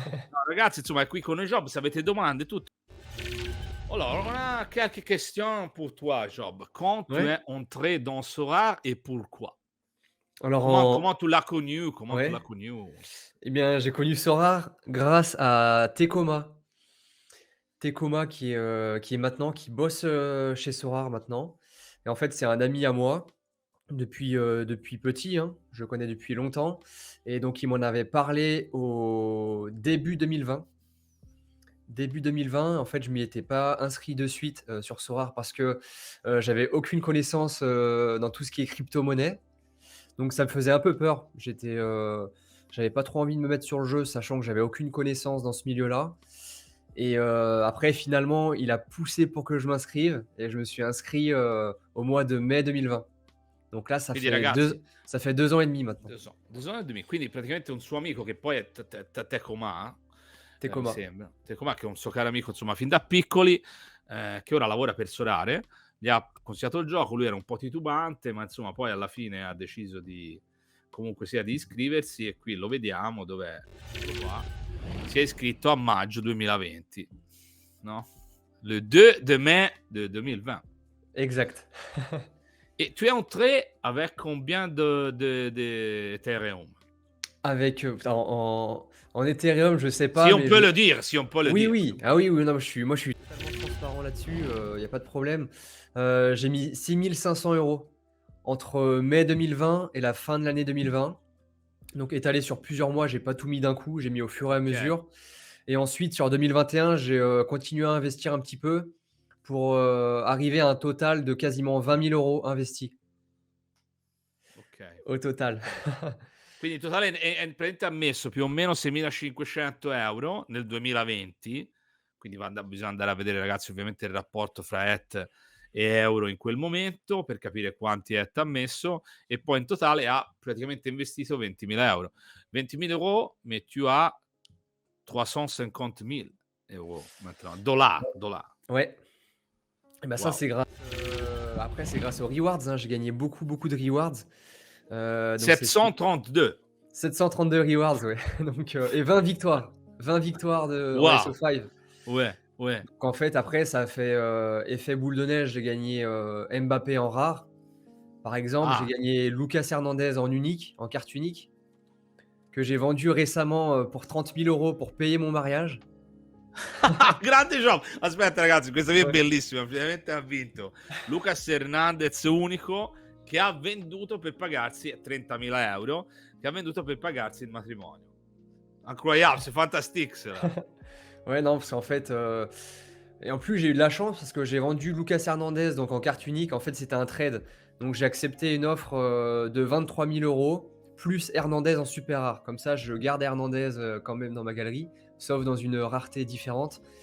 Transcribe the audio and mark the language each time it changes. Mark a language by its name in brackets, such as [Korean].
[Italian] No, ragazzi, insomma, qui con noi Job, se avete domande, tutto. [French] Alors, on a quelques questions pour toi, Job. Quand tu Ouais. es entré dans Sora et pourquoi? Alors, Comment tu l'as connu? Comment tu ouais. l'as connu? Eh bien, j'ai connu Sora grâce à Tekoma. Tekoma qui bosse chez Sora maintenant. Et en fait, c'est un ami à moi depuis petit, hein. Je le connais depuis longtemps. Et donc, il m'en avait parlé au début 2020. Début 2020, en fait, je m'y étais pas inscrit de suite sur Sorare parce que j'avais aucune connaissance dans tout ce qui est crypto-monnaie. Donc ça me faisait un peu peur. J'avais pas trop envie de me mettre sur le jeu, sachant que j'avais aucune connaissance dans ce milieu-là. Et après, finalement, il a poussé pour que je m'inscrive et je me suis inscrit au mois de mai 2020. Donc là, [Italian] Quindi, ragazzi, [French] ça fait 2 ans et demi maintenant. [Italian] 2 anni e 2 mesi, quindi praticamente un suo amico che poi è Tecomà, mi [French] Tekoma. [Italian] sembra. Tecomà che è un suo caro amico, insomma, fin da piccoli, che ora lavora per Sorare, gli ha consigliato il gioco, lui era un po' titubante, ma insomma poi alla fine ha deciso di comunque sia di iscriversi e qui lo vediamo dov'è. Eccolo qua. Si è iscritto a maggio 2020, no? [French] Le 2 de mai de 2020. Exact. Et tu es entré avec combien de Ethereum? Avec en Ethereum, je sais pas, Si on mais peut le dire, si on peut le oui, dire. oui. Ah oui, oui, non, je suis totalement transparent là-dessus, il y a pas de problème. J'ai mis 6 500 € entre mai 2020 et la fin de l'année 2020. Donc étalé sur plusieurs mois, j'ai pas tout mis d'un coup, j'ai mis au fur et à Ok. mesure. Et ensuite sur 2021, j'ai continué à investir un petit peu pour arriver à un total de quasiment 20 000 € investis Ok. au total. Quindi in totale praticamente ha messo più o meno 6.500 euro nel 2020, quindi bisogna andare a vedere, ragazzi, ovviamente il rapporto fra ETH e euro in quel momento per capire quanti ETH ha messo, e poi in totale ha praticamente investito 20.000 euro. 20.000 euro, mais tu as 350 000 euros maintenant. Dollars. Ouais. Et bah, ça, Wow. c'est grâce, après c'est grâce aux rewards, hein. J'ai gagné beaucoup, beaucoup de rewards. Donc c'est su 732. 732 rewards, ouais. Donc et 20 victoires. 20 victoires en Wow. SO5. Ouais, ouais. Donc en fait, après, ça a fait, effet boule de neige. J'ai gagné, Mbappé en rare. Par exemple, j'ai Ah, gagné Lucas Hernandez en unique, en carte unique, que j'ai vendu récemment, pour 30 000 € pour payer mon mariage. [Italian] grande job. Aspetta, ragazzi, questa qui è [French] Ouais. [Italian] bellissima. Finalmente ha vinto Lucas Hernandez unico, che ha venduto per pagarsi 30.000 euro, che ha venduto per pagarsi il matrimonio. [French] Incroyable, c'est fantastique cela. Ouais, non, parce qu'en fait, et en plus, j'ai eu de la chance parce que j'ai vendu Lucas Hernandez donc en carte unique. En fait, c'était un trade. Donc j'ai accepté une offre, de 23 000 € plus Hernandez en super rare. Comme ça, je garde Hernandez, quand même dans ma galerie, sauf dans une rareté différente.